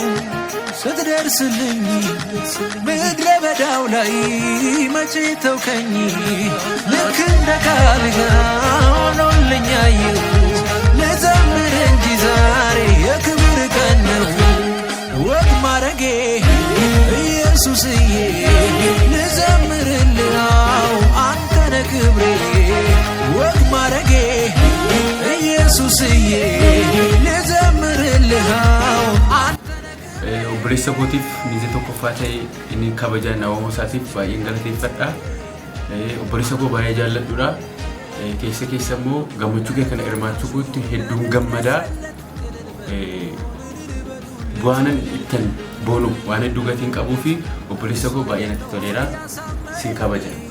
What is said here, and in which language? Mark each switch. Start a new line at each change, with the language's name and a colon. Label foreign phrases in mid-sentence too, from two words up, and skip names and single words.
Amharic: ስትደርስልኝ ምድረ በዳው ላይ መቼ ተውከኝ ልክ እንደ ቃልህ ሆኖልኝ አየሁ ልዘምር እንጂ ዛሬ የክብር ቀን ነው ወግ ማረጌ ኢየሱስዬ ልዘምርልህ አንተነ ክብሬ ወግ ማረጌ ኢየሱስዬ ልዘምርልህ
Oromo: obboleessa kootiif niitii tokkoffaa ta'e inni kabaja nama isaatiif baay'een galateeffadha obboleessa koo baay'ee jaalladhudha keessa immoo gammachuu kee kana hirmaachuu kootti hedduun gammadaa bu'aanan ittiin boonu waan hedduu gatiin qabuu fi obboleessa koo baay'ee natti toleera sin kabaja